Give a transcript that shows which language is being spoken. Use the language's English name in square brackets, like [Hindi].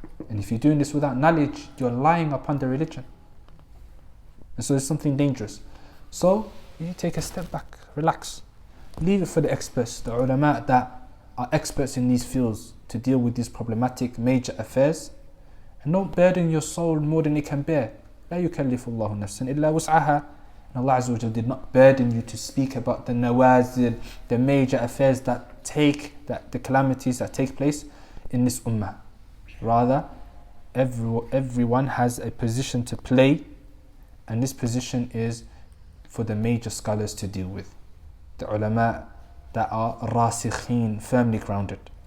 [English] And if you're doing this without knowledge, you're lying upon the religion. And so it's something dangerous. So you take a step back, relax, leave it for the experts, the ulama that are experts in these fields, to deal with these problematic major affairs. And don't burden your soul more than it can bear. [Arabic] لا يكلف الله نفسا إلا وسعها. [English] And Allah Azza wa Jal did not burden you to speak about the nawazil, the major affairs the calamities that take place in this ummah. Rather, everyone has a position to play, and this position is for the major scholars to deal with, the ulama that are rasikhin, firmly grounded.